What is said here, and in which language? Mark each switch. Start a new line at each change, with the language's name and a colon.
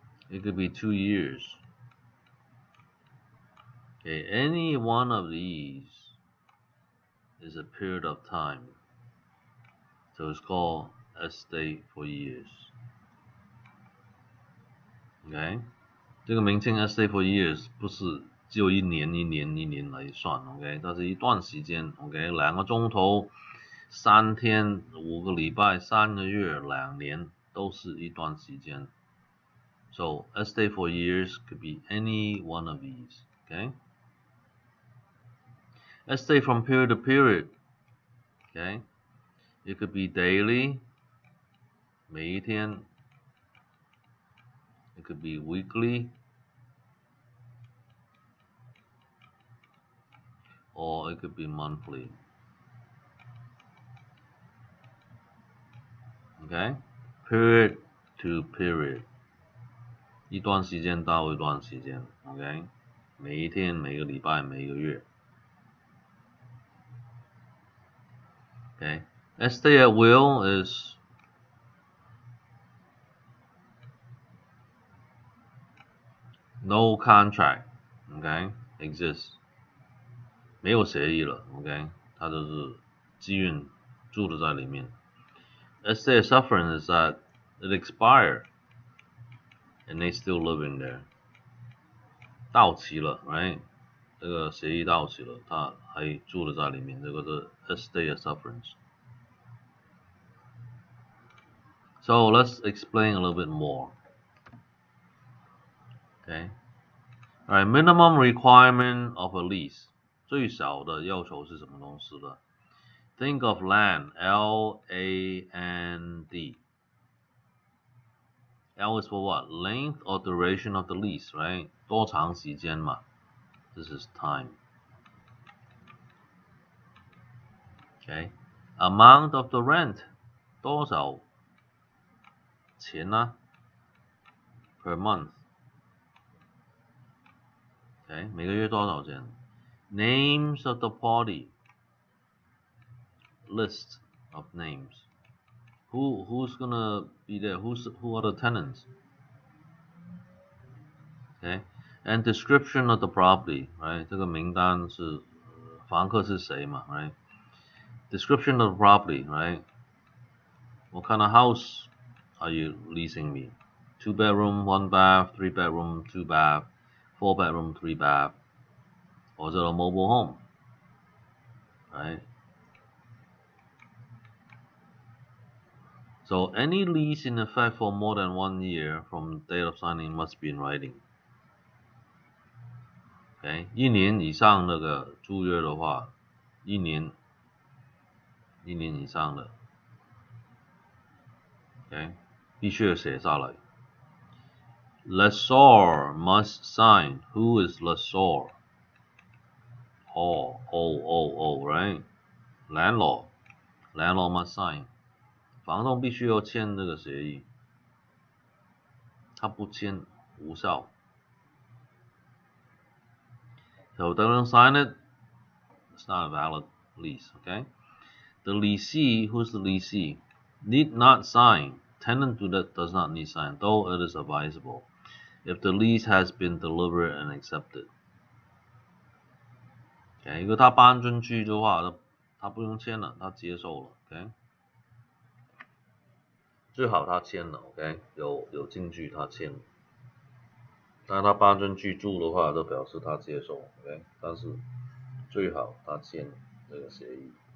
English: It could be 2 years. Okay, any one of these is a period of time. So it's called estate for years. Okay?
Chinese: 这个名称 estate for years 不是只有一年来算 ，OK？它是一段时间 ，OK？ 2个钟头、3天、5个礼拜、3个月、2年都是一段时间。
English: So estate for years could be any one of these, okay? Estate from period to period, okay? It could be daily,
Chinese: 每一天。
English: It could be weekly, or it could be monthly. Okay? Period to period.
Chinese: 一段时间到一段时间 ，OK？ 每一天、每个礼拜、每个月 ，OK？
English: Estate at will is no contract, OK?
Chinese: Exists， 没有协议了 ，OK？它就是自愿住的在里面。
English: Estate sufferance is that it expired and they still living there，
Chinese: 到期了
English: ，right？
Chinese: 这个协议到期了，他还住的在里面，这个是 estate sufferance。
English: So let's explain a little bit more. Okay. Alright, minimum requirement of a lease.
Chinese: 最少的要求是什么东西呢？
English: Think of land, L-A-N-D. L is for what? Length or duration of the lease, right?
Chinese: 多长时间嘛
English: This is time. Okay. Amount of the rent
Chinese: 多少钱呢
English: per month. Okay,
Chinese: 每个月多少钱
English: Names of the party. List of names. Who's gonna be there? Who are the tenants? Okay, and description of the property, right?
Chinese: 这个名单是房客是谁嘛 right?
English: Description of the property, right? What kind of house are you leasing me? 2 bedroom, 1 bath, 3 bedroom, 2 bath, 4 bedroom, 3 bath. Or is it a mobile home? Right? So any lease in effect for more than 1 year from the date of signing must be in writing.
Chinese: Okay, 1年以上那个租约的话，一年以上的 ，OK， 必须要写下来。
English: Lessor must sign. Who is lessor? Right? Landlord must sign.
Chinese: 房东必须要签这个协议，他不签无效。
English: So don't sign it, it's not a valid lease, okay? The lessee, who's the lessee, need not sign. Tenant does not need sign, though it is advisable, if the lease has been delivered and accepted.
Chinese: Okay, 如果他搬进去的话，他不用签了，他接受了。 OK， 最好他签了。 OK， 有进去他签了。但他搬进去住的话，就表示他接受。 OK， 但是最好他签这个协议。